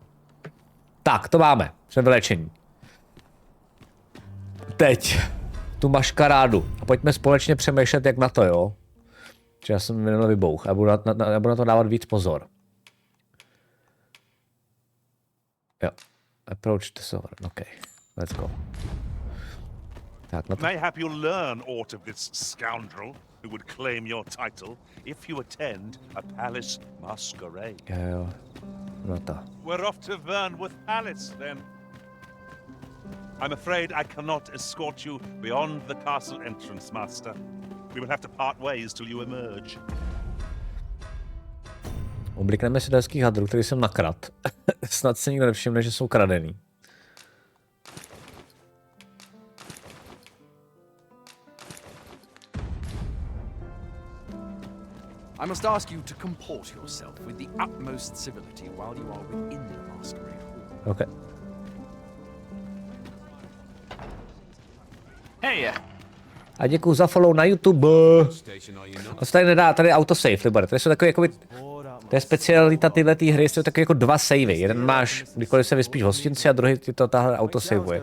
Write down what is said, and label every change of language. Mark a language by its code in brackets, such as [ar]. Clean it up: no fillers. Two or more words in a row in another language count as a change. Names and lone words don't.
[cs] Tak, to máme, jsme vylečení. Teď tu maškarádu a pojďme společně přemýšlet, jak na to, jo? Že já jsem minulý vybouch a budu na to dávat víc pozor. Jo. [en] Approach the server. Okay, let's go. [cs] Tak, no to... [en] Mayhap you'll learn aught of this scoundrel who would claim your title if you attend a palace masquerade. [cs] Jo. No to. [en] We're off to Vernworth Palace, then. I'm afraid I cannot escort you beyond the castle entrance, Master. We will have to part ways till you emerge. [cs] Oblikneme si dalských hadrů, který jsem nakrad. Snad se nikdo nevšimne, že jsou kradený. [en] I must ask you to comport yourself with the utmost civility while you are within the masquerade hall. Okay. Hey, [cs] A děkuju za follow na YouTube. A se tady nedá, tady autosave, Libor. Tady jsou takové jakoby... To je specialita tyhle hry, jsou takové jako dva savey. Jeden máš, kdykoliv se vyspíš v hostinci a druhý ti to tahle autosaveuje.